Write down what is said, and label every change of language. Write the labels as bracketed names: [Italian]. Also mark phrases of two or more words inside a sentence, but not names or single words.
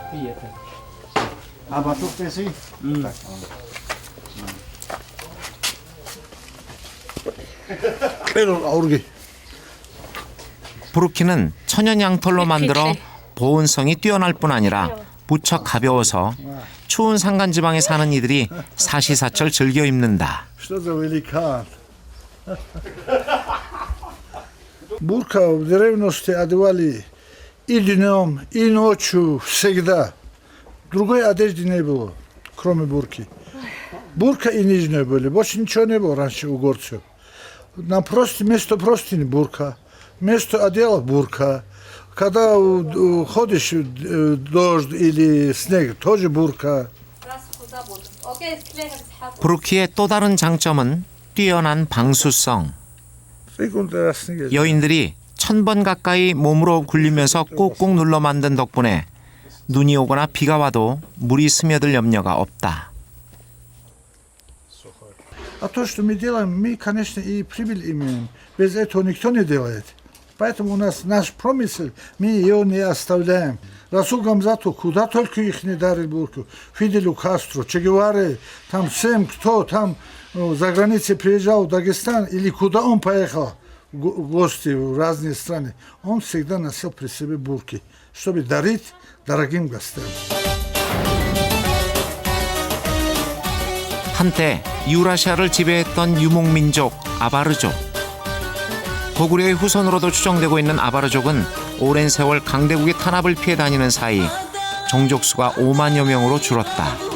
[Korean] 부르키는 천연 양털로 만들어 보온성이 뛰어날 뿐 아니라 무척 가벼워서 추운 산간지방에 사는 이들이 사시사철 즐겨 입는다. [Russian] Бурка в древности одевали и днем, и ночью, всегда. Другой одежды не было, кроме бурки. Бурка и нижняя были, больше ничего не было раньше у горцев. Вместо простыни бурка, вместо одеяла бурка. Когда ходишь дождь или снег, тоже бурка. [Korean] 부르키의 또 다른 장점은 뛰어난 방수성. 여인들이 1000번 가까이 몸으로 굴리면서 꾹꾹 눌러 만든 덕분에 눈이 오거나 비가 와도 물이 스며들 염려가 없다. [Russian] А то, что мы делаем, мы, конечно, и прибыль имеем. Без этого никто не делает. Поэтому у нас наш промысел, мы ее не оставляем. Расул Гамзату, куда только их не дарил бурку. Фиделю Кастро, Че Геваре, там всем, кто там за границей приезжал в Дагестан или куда он поехал в гости в разные страны, он всегда носил при себе бурки, чтобы дарить дорогим гостям. [Korean] 한때 유라시아를 지배했던 유목민족 아바르족. 고구려의 후손으로도 추정되고 있는 아바르족은 오랜 세월 강대국의 탄압을 피해 다니는 사이 종족수가 5만여 명으로 줄었다.